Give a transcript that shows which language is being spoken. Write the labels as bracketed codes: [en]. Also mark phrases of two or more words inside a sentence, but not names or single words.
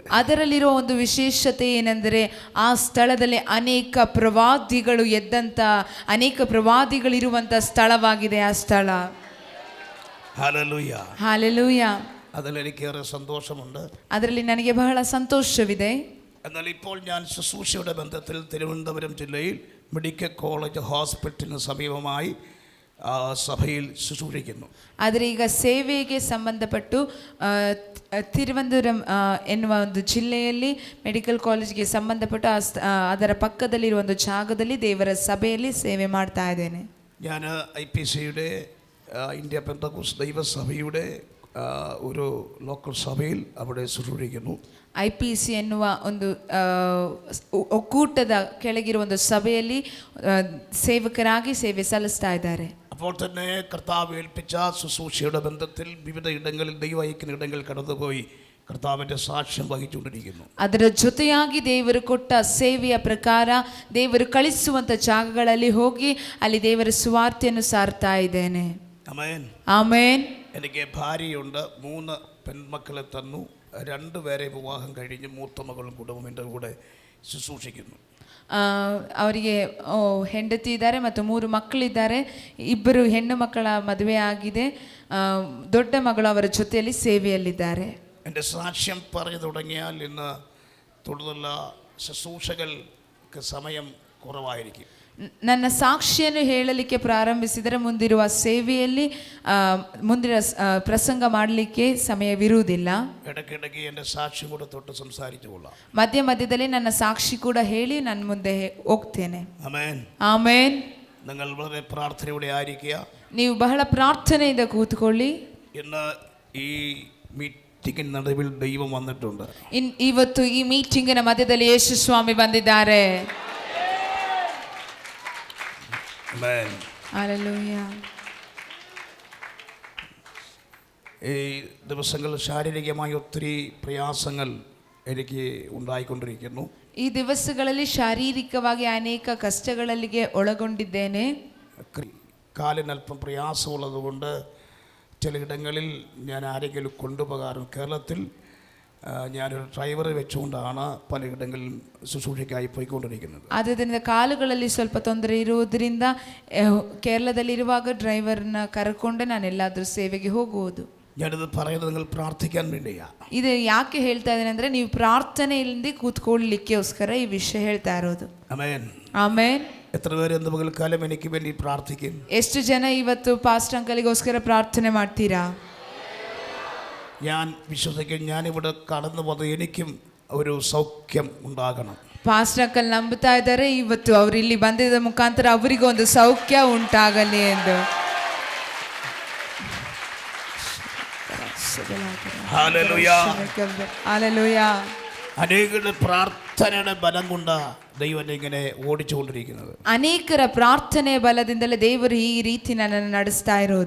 [kn] ಅದರಲ್ಲಿರೋ ಒಂದು ವಿಶೇಷತೆ ಏನೆಂದರೆ ಆ ಸ್ಥಳದಲ್ಲಿ ಅನೇಕ ಪ್ರವಾದಿಗಳು ಎದ್ದಂತ ಅನೇಕ ಪ್ರವಾದಿಗಳಿರುವಂತ ಸ್ಥಳವಾಗಿದೆ ಆ ಸ್ಥಳ. [ml] ഹല്ലേലൂയ [kn] ಹಲ್ಲೆಲೂಯ. [ml] അതിൽ എനിക്കേറെ സന്തോഷമുണ്ട്. [kn] ಅದರಲ್ಲಿ ನನಗೆ ಬಹಳ ಸಂತೋಷವಿದೆ. [ml] എന്നാൽ ഇപ്പോൾ ഞാൻ ശുശ്രൂഷയുടെ ബന്ധത്തിൽ തിരുവനന്തപുരം ജില്ലയിൽ [en] medical college hospital [ml] സമീപമായി സഭയിൽ ശുശ്രൂഷിക്കുന്നു. [kn] ಆದರೆ ಈಗ ಸೇವೆಗೆ ಸಂಬಂಧಪಟ್ಟು ತಿರುವನಂತಪುರಂ ಎನ್ನುವ ಒಂದು ಜಿಲ್ಲೆಯಲ್ಲಿ [en] medical college [kn] ಸಂಬಂಧಪಟ್ಟು ಅದರ ಪಕ್ಕದಲ್ಲಿರುವ ಒಂದು ಜಾಗದಲ್ಲಿ ದೇವರ ಸಭೆಯಲ್ಲಿ ಸೇವೆ ಮಾಡ್ತಾ ಇದ್ದೇನೆ. [ml] ഞാൻ IPCയുടെ ഇന്ത്യ പെന്തക്കോസ്ത് ദൈവസഭയുടെ ഒരു ലോക്കൽ സഭയിൽ അവിടെ ശുശ്രൂഷിക്കുന്നു. [kn] IPC ಎನ್ನುವ ಒಂದು ಒಕ್ಕೂಟದ ಕೆಳಗಿರುವ ಒಂದು ಸಭೆಯಲ್ಲಿ ಸೇವಕರಾಗಿ ಸೇವೆ ಸಲ್ಲಿಸ್ತಾ ಇದ್ದಾರೆ. [ml] അപ്പോൾ തന്നെ കർത്താവ് ഏൽപ്പിച്ച ശുശ്രൂഷയുടെ ബന്ധത്തിൽ വിവിധ ഇടങ്ങളിൽ ദൈവം അയക്കുന്ന ഇടങ്ങളിൽ കടന്നുപോയി കർത്താവിൻ്റെ സാക്ഷ്യം വഹിച്ചുകൊണ്ടിരിക്കുന്നു. [kn] ಅದರ ಜೊತೆಯಾಗಿ ದೇವರು ಕೊಟ್ಟ ಸೇವೆಯ ಪ್ರಕಾರ ದೇವರು ಕಳಿಸುವಂತ ಜಾಗಗಳಲ್ಲಿ ಹೋಗಿ ಅಲ್ಲಿ ದೇವರ ಸುವಾರ್ತೆಯನ್ನು ಸಾರ್ತಾ ಇದ್ದೇನೆ. [ml] ആമേൻ [kn] ಆಮೇನ್. [ml] എനിക്ക് ഭാര്യയുണ്ട്, 3 പെൺമക്കളെ തന്നു. 2 പേരെ വിവാഹം കഴിഞ്ഞ് മൂത്ത മകളും കുടുംബം എൻ്റെ കൂടെ ശുശ്രൂഷിക്കുന്നു. [kn] ಅವರಿಗೆ ಹೆಂಡತಿ ಇದ್ದಾರೆ ಮತ್ತು 3 ಮಕ್ಕಳಿದ್ದಾರೆ. 2 ಹೆಣ್ಣು ಮಕ್ಕಳ ಮದುವೆ ಆಗಿದೆ. ದೊಡ್ಡ ಮಗಳು ಅವರ ಜೊತೆಯಲ್ಲಿ ಸೇವೆಯಲ್ಲಿದ್ದಾರೆ. [ml] എൻ്റെ സാക്ഷ്യം പറഞ്ഞു തുടങ്ങിയാൽ ഇന്ന് തുടർന്നുള്ള ശുശ്രൂഷകൾക്ക് സമയം കുറവായിരിക്കും. [kn] ನನ್ನ ಸಾಕ್ಷಿಯನ್ನು ಹೇಳಲಿಕ್ಕೆ ಪ್ರಾರಂಭಿಸಿದರೆ ಮುಂದಿರುವ ಸೇವೆಯಲ್ಲಿ ಮುಂದಿನ ಪ್ರಸಂಗ ಮಾಡಲಿಕ್ಕೆ ಸಮಯವಿರುವುದಿಲ್ಲ. [ml] ഇടയ്ക്കിടയ്ക്ക് എൻ്റെ സാക്ഷ്യം കൂടെ തൊട്ട് സംസാരിച്ചുകൊള്ളാം. [kn] ಮಧ್ಯ ಮಧ್ಯದಲ್ಲಿ ನನ್ನ ಸಾಕ್ಷಿ ಕೂಡ ಹೇಳಿ ನಾನು ಮುಂದೆ ಹೋಗ್ತೇನೆ. [ml] ആമേൻ [kn] ಆಮೇನ್. [ml] നിങ്ങൾ വളരെ പ്രാർത്ഥനയോടെ ആയിരിക്കുക. [kn] ನೀವು ಬಹಳ ಪ್ರಾರ್ಥನೆಯಿಂದ ಕೂತ್ಕೊಳ್ಳಿ. [ml] ഇന്ന് ഈ മീറ്റിംഗിന് നടുവിൽ ദൈവം വന്നിട്ടുണ്ട്. [kn] ಇವತ್ತು ಈ ಮೀಟಿಂಗಿನ ಮಧ್ಯದಲ್ಲಿ ಯೇಸು ಸ್ವಾಮಿ ಬಂದಿದ್ದಾರೆ. [ml] ആമേൻ. ഹല്ലേലൂയ. ഈ ദിവസങ്ങളിൽ ശാരീരികമായ ഒത്തിരി പ്രയാസങ്ങൾ എനിക്ക് ഉണ്ടായിക്കൊണ്ടിരിക്കുന്നു. [kn] ಈ ದಿವಸಗಳಲ್ಲಿ ಶಾರೀರಿಕವಾಗಿ ಅನೇಕ ಕಷ್ಟಗಳಿಗೆ ಒಳಗೊಂಡಿದ್ದೇನೆ. [ml] കാലിനല്പം പ്രയാസമുള്ളതുകൊണ്ട് ചിലയിടങ്ങളിൽ ഞാൻ ആരെങ്കിലും കൊണ്ടുപോകാറുണ്ട്. കേരളത്തിൽ ഞാനൊരു ഡ്രൈവറെ വെച്ചുകൊണ്ടാണ് പലയിടങ്ങളിലും ശുശ്രൂഷയ്ക്കായി പോയിക്കൊണ്ടിരിക്കുന്നത്. [kn] ಆದ್ದರಿಂದ ಕಾಲುಗಳಲ್ಲಿ ಸ್ವಲ್ಪ ತೊಂದರೆ ಇರುವುದರಿಂದ ಕೇರಳದಲ್ಲಿರುವಾಗ ಡ್ರೈವರ್ನ ಕರ್ಕೊಂಡು ನಾನು ಎಲ್ಲಾದರೂ ಸೇವೆಗೆ ಹೋಗುವುದು. [ml] ഞാനിത് പറയുന്നത് നിങ്ങൾ പ്രാർത്ഥിക്കാൻ വേണ്ടിയാണ്. [kn] ಇದು ಯಾಕೆ ಹೇಳ್ತಾ ಇದ್ದೇನೆ ಅಂದರೆ ನೀವು ಪ್ರಾರ್ಥನೆಯಲ್ಲಿ ಕೂತ್ಕೊಳ್ಳಿಕ್ಕೋಸ್ಕರ ಈ ವಿಷಯ ಹೇಳ್ತಾ ಇರೋದು. [ml] ആമേൻ. [kn] ಆಮೇನ್. [ml] എത്ര പേര് ഇന്ന് പകൽക്കാലം എനിക്ക് വേണ്ടി പ്രാർത്ഥിക്കും? [kn] ಎಷ್ಟು ಜನ ಇವತ್ತು ಪಾಸ್ಟ್ ಅಂಕಲಿಗೋಸ್ಕರ ಪ್ರಾರ್ಥನೆ ಮಾಡ್ತೀರಾ? [ml] ഞാൻ വിശ്വസിക്കും, ഞാനിവിടെ കടന്നു വന്നത് എനിക്കും ഒരു സൗഖ്യം ഉണ്ടാകണം. [kn] ಪಾಸ್ಟ್ ಅಂಕಲ್ ನಂಬುತ್ತಾ ಇದ್ದಾರೆ ಇವತ್ತು ಅವರು ಇಲ್ಲಿ ಬಂದಿದ್ದ ಮುಖಾಂತರ ಅವರಿಗೂ ಒಂದು ಸೌಖ್ಯ ಉಂಟಾಗಲಿ ಎಂದು. [ml] ഹല്ലേലൂയ. അനേകരുടെ പ്രാർത്ഥനയുടെ ബലം കൊണ്ട് ദൈവം ഇങ്ങനെ ഓടിച്ചുകൊണ്ടിരിക്കുന്നത്. [kn] ಅನೇಕರ ಪ್ರಾರ್ಥನೆಯ ಬಲದಿಂದಲೇ ದೇವರು ಈ ರೀತಿ ನನ್ನನ್ನು ನಡೆಸ್ತಾ ಇರೋದು.